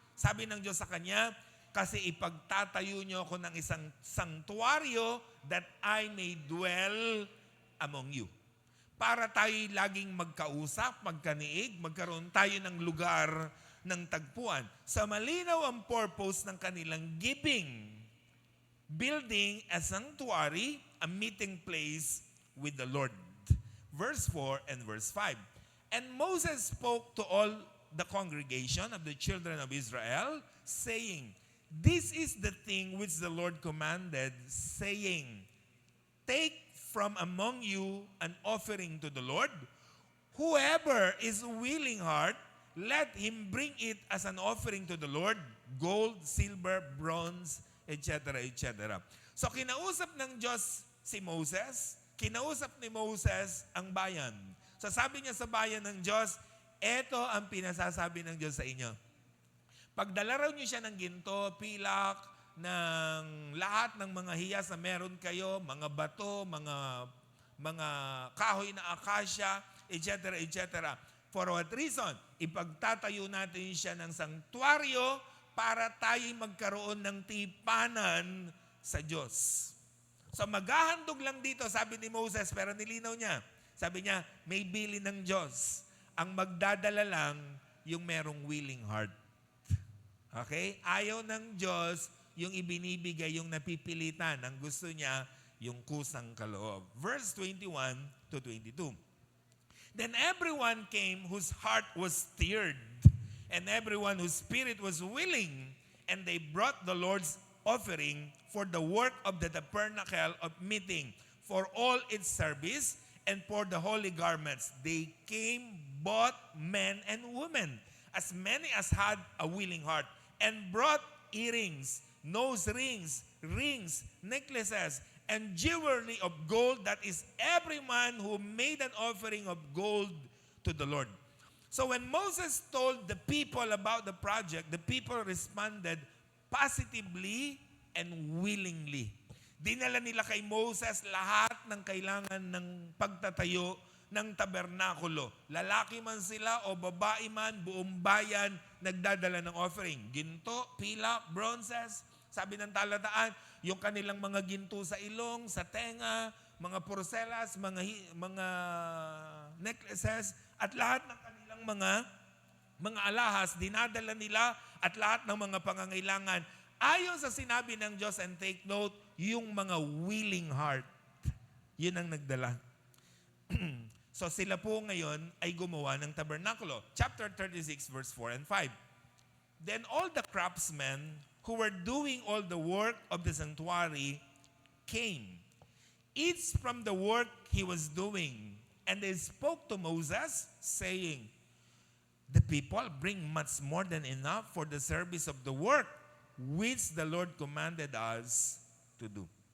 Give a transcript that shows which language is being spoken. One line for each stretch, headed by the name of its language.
Filipino: Sabi ng Diyos sa kanya, kasi ipagtatayo niyo ako ng isang sanctuaryo
English: that I may dwell among you.
Filipino: Para tayo laging magkausap, magkaniig, magkaroon tayo ng lugar ng tagpuan. Sa malinaw ang purpose ng kanilang giving.
English: Building a sanctuary, a meeting place with the Lord. Verse 4 and verse 5. And Moses spoke to all the congregation of the children of Israel, saying, This is the thing which the Lord commanded, saying, Take from among you an offering to the Lord. Whoever is willing heart, let him bring it as an offering to the Lord, gold, silver, bronze, etc., etc.
Filipino: So kinausap ng Diyos si Moses, kinausap ni Moses ang bayan. So sabi niya sa bayan ng Diyos, eto ang pinasasabi ng Diyos sa inyo. Pagdala raw niyo siya ng ginto, pilak, ng lahat ng mga hiyas na meron kayo, mga bato, mga kahoy na akasya, etc., etc.
English: For what reason?
Filipino: Ipagtatayo natin siya ng sanktuaryo para tayo'y magkaroon ng tipanan sa Diyos. So maghahandog lang dito, sabi ni Moses, pero nilinaw niya. Sabi niya, may bili ng Diyos. Ang magdadala lang yung merong willing heart. Okay? Ayaw ng Diyos yung ibinibigay, yung napipilitan. Ang gusto niya, yung kusang kaloob.
English: Verse 21 to 22. Then everyone came whose heart was stirred, and everyone whose spirit was willing, and they brought the Lord's offering for the work of the tabernacle of meeting, for all its service, and for the holy garments. They came, both men and women, as many as had a willing heart, and brought earrings, nose rings, rings, necklaces, and jewelry of gold. That is every man who made an offering of gold to the Lord. So when Moses told the people about the project, the people responded positively and willingly.
Filipino: Dinala nila kay Moses lahat ng kailangan ng pagtatayo ng tabernakulo. Lalaki man sila o babae man, buong bayan, nagdadala ng offering. Ginto, pilak, bronzes, sabi ng talataan, yung kanilang mga ginto sa ilong, sa tenga, mga porcelas, mga necklaces, at lahat ng kanilang mga alahas, dinadala nila at lahat ng mga pangangailangan. Ayon sa sinabi ng Diyos,
English: and take note,
Filipino: yung mga willing heart, yun ang nagdala. So sila po ngayon ay gumawa ng tabernakulo.
English: Chapter 36, verse 4 and 5. Then all the craftsmen who were doing all the work of the sanctuary came, each from the work he was doing. And they spoke to Moses, saying, The people bring much more than enough for the service of the work which the Lord commanded us to do.